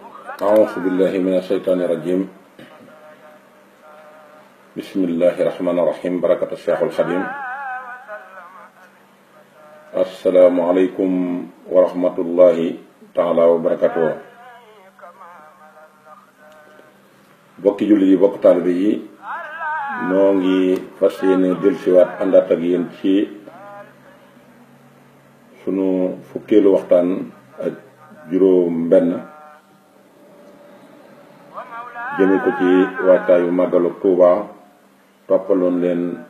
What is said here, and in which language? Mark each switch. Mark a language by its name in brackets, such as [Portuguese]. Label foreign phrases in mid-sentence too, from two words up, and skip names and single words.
[Arabic] أعوذ بالله من الشيطان الرجيم بسم الله الرحمن الرحيم بركة الشيخ الخديم السلام عليكم ورحمة الله تعالى وبركاته [Wolof] bokki julli yi bokk taalibe yi noo ngi fas yéene dellusiwaat àndaat ak yéen ci sunu fukkeelu waxtaan ak juróom benn jëme ko ci waajtaayu màggalu Tuuba toppaloon leen